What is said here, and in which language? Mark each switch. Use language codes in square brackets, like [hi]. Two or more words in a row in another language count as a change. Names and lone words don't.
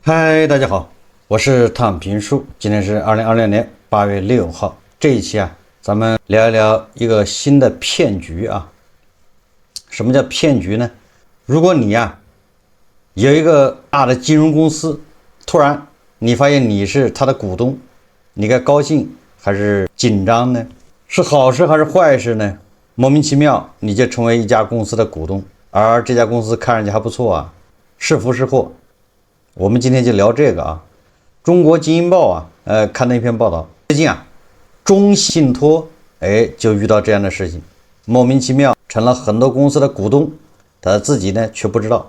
[zh] 嗨，大家好，我是躺平叔，今天是2020年8月6號。這一期咱們聊一聊一個新的騙局啊。什麼叫騙局呢？如果你有一個大的金融公司，突然你發現你是他的股東，你該高興還是緊張呢？是好事還是壞事呢？莫名其妙你就成為一家公司的股東，而這家公司看上去還不錯是福是禍。我們今天就聊這個中國經營報刊了一篇報道，最近中信托就遇到這樣的事情，莫名其妙成了很多公司的股東，他自己呢卻不知道。